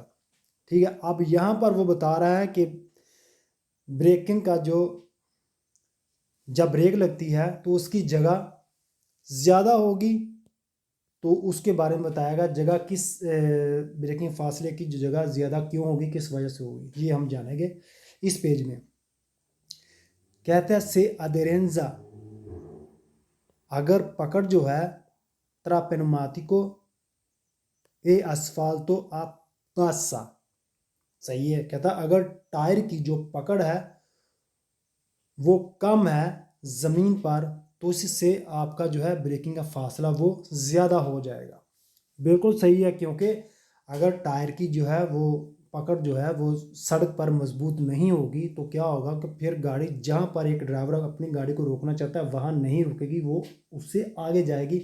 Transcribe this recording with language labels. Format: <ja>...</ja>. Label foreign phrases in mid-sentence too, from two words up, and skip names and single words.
<hi>ठीक है, अब यहाँ पर वो बता रहा है कि ब्रेकिंग का जो जब ब्रेक लगती है तो उसकी जगह ज़्यादा होगी, तो उसके बारे में बताएगा जगह किस ब्रेकिंग फासले की जो जगह ज़्यादा क्यों होगी, किस वजह से होगी, ये हम जानेंगे इस पेज में। कहते हैं</hi> <it>se aderenza,</it> <hi>अगर पकड़ जो है</hi> <it>tra pneumatico e asfalto a passa।</it> <hi>सही है, कहता है अगर टायर की जो पकड़ है वो कम है ज़मीन पर तो इससे आपका जो है ब्रेकिंग का फासला वो ज़्यादा हो जाएगा। बिल्कुल सही है, क्योंकि अगर टायर की जो है वो पकड़ जो है वो सड़क पर मजबूत नहीं होगी तो क्या होगा कि फिर गाड़ी जहाँ पर एक ड्राइवर अपनी गाड़ी को रोकना चाहता है वहाँ नहीं रुकेगी, वो उससे आगे जाएगी।</hi>